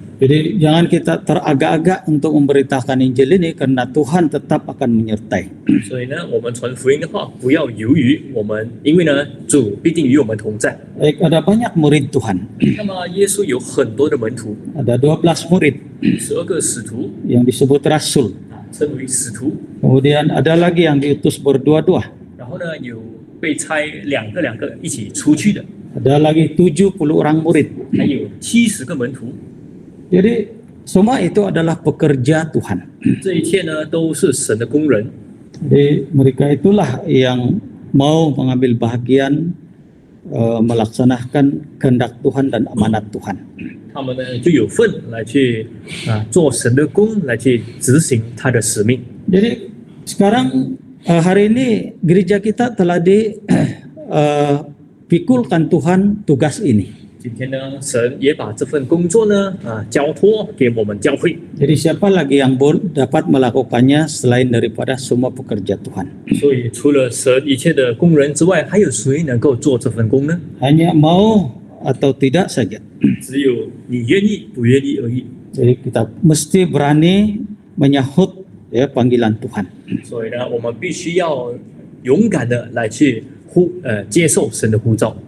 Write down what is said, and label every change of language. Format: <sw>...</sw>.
<ms>Jadi jangan kita teragak-agak untuk memberitakan Injil ini karena Tuhan tetap akan menyertai.</ms> <zh>所以呢，我们传福音的话，不要犹豫，因为呢，主必定与我们同在。</zh> <ms>Baik, ada banyak murid Tuhan.</ms> <zh>那么耶稣有很多的门徒，</zh> <ms>Ada 12 murid</ms> <zh>12个使徒，</zh> <ms>yang disebut rasul.</ms> <zh>称为使徒。</zh> <ms>Kemudian ada lagi yang diutus berdua-dua.</ms> <zh>然后呢，有被差两个一起出去的，</zh> <ms>Ada lagi 70 orang murid.</ms> <zh>还有70个门徒。</zh> <ms>Jadi semua itu adalah pekerja Tuhan.</ms> <zh>这一切呢，都是神的工人。</zh> <ms>Jadi mereka itulah yang mau mengambil bahagian melaksanakan kehendak Tuhan dan amanat Tuhan.</ms> <zh>他们呢就有份来去做神的工，来去执行他的使命。</zh> <ms>Jadi sekarang hari ini gereja kita telah dipikulkan Tuhan tugas ini.</ms> <zh>今天呢，神也把这份工作呢交托给我们教会。</zh> <ms>Jadi siapa lagi yang dapat melakukannya selain daripada semua pekerja Tuhan?</ms> <zh>所以除了神一切的工人之外，还有谁能够做这份工呢？</zh> <ms>Hanya mau atau tidak saja.</ms> <zh>只有你愿意不愿意而已。</zh> <ms>Jadi kita mesti berani menyahut ya panggilan Tuhan.</ms> <zh>所以呢，我们必须要勇敢的来去接受神的呼召。</zh>